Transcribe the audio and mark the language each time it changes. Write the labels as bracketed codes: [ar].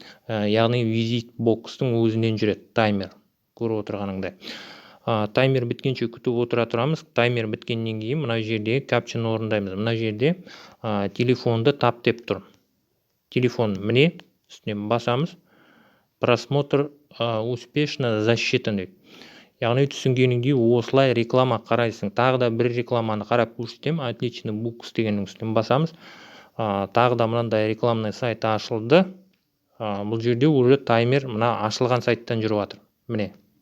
[kk] Яғни Visitbox-тың өзінен жүреді таймер, көріп отырғаныңдай. Таймер біткенше күтіп отыра тұрамыз. Таймер біткеннен кейін мына жерде капчаны орындаймыз. Мына жерде телефонды тап деп тұр. Телефон міне, үстінен басамыз. [ru] Просмотр успешно засчитан [kk] дейді. Яғни түсінгеніңдей осылай реклама қарайсың. Тағы да бір рекламаны қарап көрсетем. Отличный букс дегеннің үстінен басамыз. Тағы да мынандай рекламный сайт ашылды. Бұл жерде уже таймер мына ашылған сайттан жүріп жатыр. Міне.